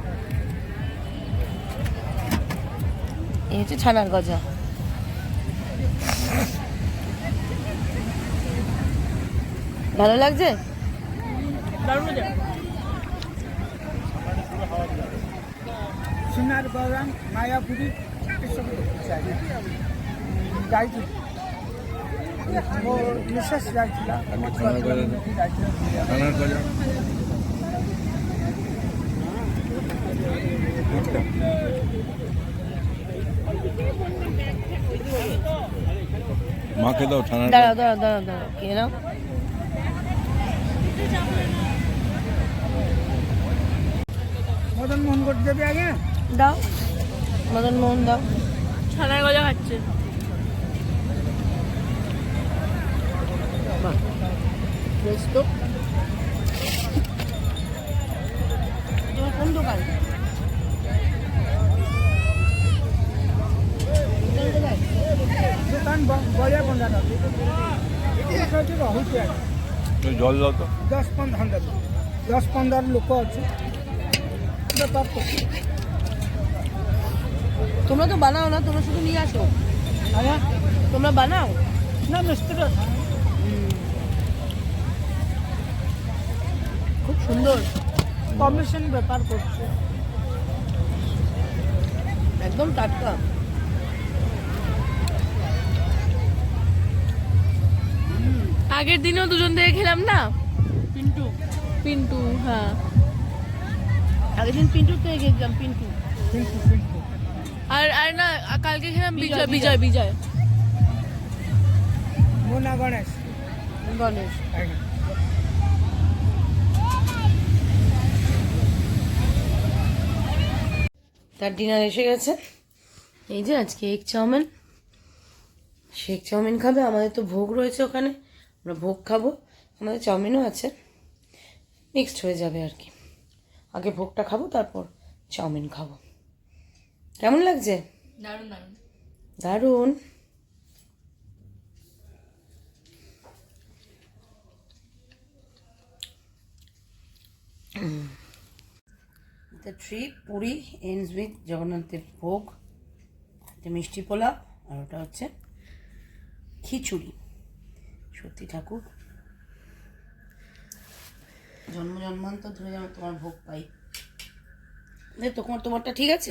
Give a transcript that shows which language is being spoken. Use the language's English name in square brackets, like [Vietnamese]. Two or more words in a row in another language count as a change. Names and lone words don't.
[Bangla] এই হচ্ছে ছানার গজা। ভালো লাগছে? দারুণ মজা। সোনার গৌরাং মায়াপুরী এসব [Odia] ଯାଇଥିଲି ମୋ ମିସେସ୍ ଯାଇଥିଲା ମୋ ଛୁଆ ପିଲାମାନଙ୍କୁ ଯାଇଥିଲା ବୁଲିବାକୁ। [Bangla] মাকে দাও ছানার দাঁড়াও দাঁড়াও দাঁড়াও দাঁড়াও, কে নাও? মদন মোহন করতে যাবে আগে দাও, মদন মোহন দাও। ছানার গজা খাচ্ছে। বেশ তো। তোমার কোন দোকান? [Odia] ଦୋକାନ ବଢ଼ିଆ ବନ୍ଧା ଏଠି ରହୁଛି ଆଜ୍ଞା [Bangla] জল দাও তো। [Odia] 10-15 ଲୋକ ଅଛି ବେପାର କରୁଛି। [Bangla] তোমরা তো বানাও না, তোমরা শুধু নিয়ে আসো। [Odia] ଆଜ୍ଞା [Bangla] তোমরা বানাও? [Odia] ନା ମିସ୍ତ୍ରୀ ଅଛି [Bangla] খুব সুন্দর, [Odia] କମିଶନ ବେପାର କରୁଛି। [Bangla] একদম টাটকা। আগের দিনেও দুজন থেকে খেলাম না, পিন্টু পিন্টু, হ্যাঁ আগের দিন পিন্টুর থেকে গেছিলাম, পিন্টু। কিন্তু আর আর না কালকে খেলাম বিজয়, বিজয় বিজয় বিজয়। [Odia] ମୋ ନାଁ ଗଣେଶ [Bangla] গণেশ। [Odia] ଆଜ୍ଞା [Bangla] তার ডিনার এসে গেছে। এই যে আজকে এগ চাউমিন, সে এগ চাউমিন খাবে। আমাদের তো ভোগ রয়েছে ওখানে, আমরা ভোগ খাবো। আমাদের চাউমিনও আছে, মিক্সড হয়ে যাবে আর কি। আগে ভোগটা খাবো, তারপর চাউমিন খাবো। কেমন লাগছে? দারুণ দারুণ। দারুণ। [English] The trip পুরি ends with [Bangla] জগন্নাথের ভোগ, এটা মিষ্টি পোলাও, আর ওটা হচ্ছে খিচুড়ি। সত্যি ঠাকুর জন্ম জন্মান্তর ধরে যেন তোমার ভোগ পাই। তোমারটা ঠিক আছে?